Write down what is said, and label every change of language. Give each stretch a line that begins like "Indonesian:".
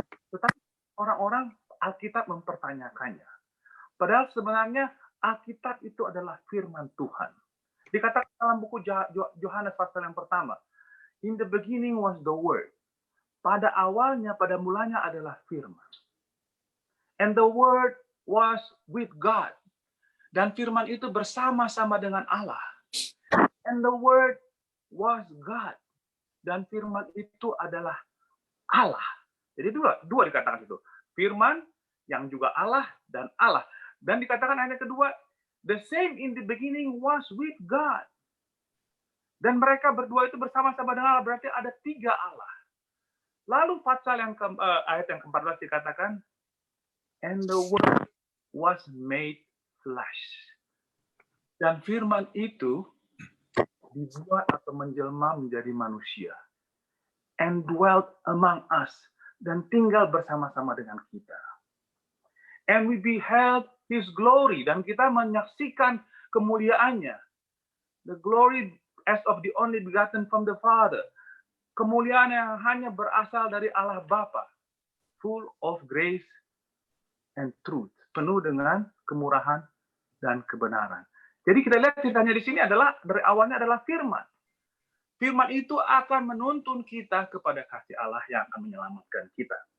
Indonesian: Tetapi orang-orang Alkitab mempertanyakannya. Padahal sebenarnya Alkitab itu adalah firman Tuhan. Dikatakan dalam buku Yohanes pasal yang pertama,
English: in the beginning was the word.
Indonesian: Pada awalnya, pada mulanya adalah firman.
English: And the word was with God.
Indonesian: Dan firman itu bersama-sama dengan Allah.
English: And the word was God.
Indonesian: Dan firman itu adalah Allah. Jadi dua dikatakan itu. Firman yang juga Allah dan Allah. Dan dikatakan ayat kedua,
English: the same in the beginning was with God.
Indonesian: Dan mereka berdua itu bersama-sama dengan Allah, berarti ada tiga Allah. Lalu pasal yang ayat yang ke-14 dikatakan,
English: and the word was made flesh.
Indonesian: Dan firman itu dibuat atau menjelma menjadi manusia.
English: And dwelt among us.
Indonesian: Dan tinggal bersama-sama dengan kita.
English: And we beheld his glory.
Indonesian: Dan kita menyaksikan kemuliaannya.
English: The glory as of the only begotten from the Father.
Indonesian: Kemuliaan yang hanya berasal dari Allah Bapa.
English: Full of grace and truth.
Indonesian: Penuh dengan kemurahan dan kebenaran. Jadi kita lihat ceritanya di sini adalah, dari awalnya adalah firman. Firman itu akan menuntun kita kepada kasih Allah yang akan menyelamatkan kita.